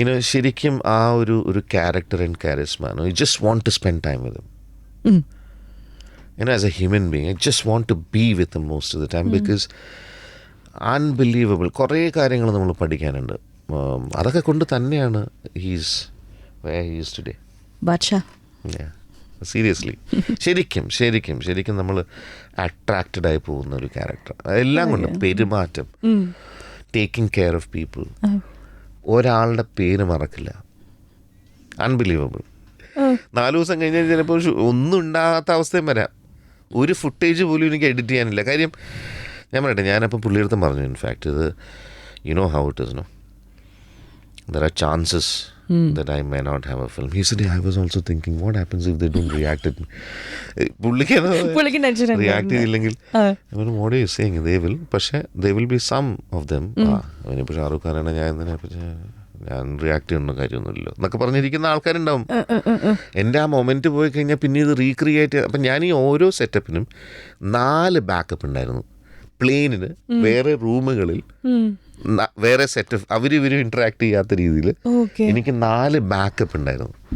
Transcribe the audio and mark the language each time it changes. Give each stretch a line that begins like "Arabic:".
Malayalam: ശരിക്കും ആ ഒരു character and കാരിസ്മ.
English: You just want to spend time with him. As a human being, I just want to be with him most of the time because unbelievable.
Malayalam: കുറേ കാര്യങ്ങൾ നമ്മൾ പഠിക്കാനുണ്ട്. അതൊക്കെ കൊണ്ട് തന്നെയാണ്
English: he's where he is today.
Malayalam: Badshah. Seriously ശരിക്കും നമ്മൾ attracted ആയി പോകുന്ന ഒരു ക്യാരക്ടർ. എല്ലാം കൊണ്ട് പെരുമാറ്റം,
English: taking care of people,
Malayalam: ഒരാളുടെ പേര് മറക്കില്ല. അൺബിലീവബിൾ. 4 ദിവസം കഴിഞ്ഞാൽ ചിലപ്പോൾ ഒന്നും ഉണ്ടാകാത്ത അവസ്ഥയും വരാം. ഒരു ഫുട്ടേജ് പോലും എനിക്ക് എഡിറ്റ് ചെയ്യാനില്ല. കാര്യം ഞാൻ പറയട്ടെ, ഞാനപ്പോൾ പുള്ളിയെടുത്തും പറഞ്ഞു, ഇൻഫാക്ട് ഇത്
English: how it is, no? There are chances that I may not have a film. He said, I was also thinking, what happens if they don't react at me?
Malayalam: പുള്ളിക്ക് റിയാക്ട് ചെയ്തില്ലെങ്കിൽ
English: what are you saying? They will.
Malayalam: പക്ഷേ
English: there will be some of them.
Malayalam: അവനിപ്പോൾ ഷാറൂഖ് ഖാനാണ്, ഞാൻ react ചെയ്യുന്ന കാര്യമൊന്നുമില്ലല്ലോ എന്നൊക്കെ പറഞ്ഞിരിക്കുന്ന ആൾക്കാരുണ്ടാവും. എൻ്റെ ആ മൊമെൻറ്റ് പോയി കഴിഞ്ഞാൽ പിന്നെ ഇത് റീക്രിയേറ്റ്. അപ്പം ഞാൻ ഈ ഓരോ സെറ്റപ്പിനും 4 ബാക്കപ്പ് ഉണ്ടായിരുന്നു. പ്ലെയിനിന് വേറെ റൂമുകളിൽ വേറെ സെറ്റപ്പ്, അവരിവരും ഇൻട്രാക്ട് ചെയ്യാത്ത രീതിയിൽ എനിക്ക് 4 ബാക്കപ്പ് ഉണ്ടായിരുന്നു.